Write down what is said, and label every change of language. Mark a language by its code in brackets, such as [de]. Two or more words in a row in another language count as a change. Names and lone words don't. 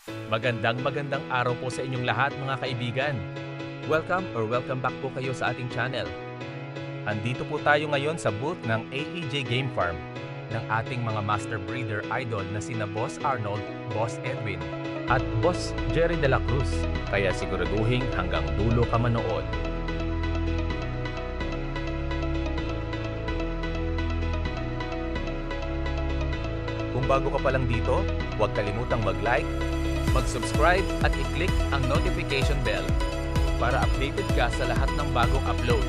[tl] Magandang araw po sa inyong lahat mga kaibigan. [en] Welcome back [tl] po kayo sa ating channel. Andito po tayo ngayon sa booth ng AEJ Game Farm ng ating mga [en] master breeder idol [tl] na sina Boss Arnold, Boss Edwin, at Boss Jerry de la Cruz. Kaya siguraduhin hanggang dulo ka manood. Kung bago ka pa lang dito, huwag kalimutang mag-like, mag-subscribe at i-click ang [en] notification bell [tl] para updated ka sa lahat ng bagong uploads.